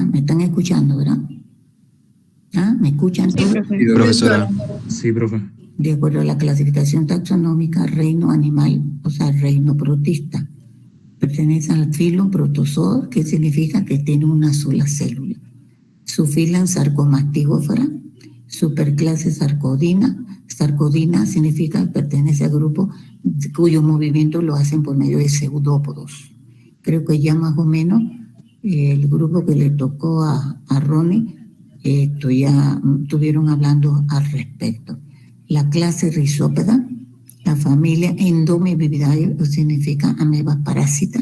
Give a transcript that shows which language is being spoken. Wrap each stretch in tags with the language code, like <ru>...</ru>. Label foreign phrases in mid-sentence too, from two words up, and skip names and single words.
<es>¿Me están escuchando, verdad? ¿Ah? ¿Me escuchan todos? Sí, profesora. Sí, profe. De acuerdo a la clasificación taxonómica, reino animal, o sea, reino protista. Pertenece al filo Protozoa, que significa que tiene una sola célula. Subfilan Sarcomastigófora, superclase Sarcodina. Sarcodina significa que pertenece al grupo cuyos movimientos lo hacen por medio de pseudópodos. Creo que ya más o menos el grupo que le tocó a Ronnie, ya estuvieron hablando al respecto. La clase Rhizopeda, la familia Endomebiidae, que significa amebas parásitas.</es>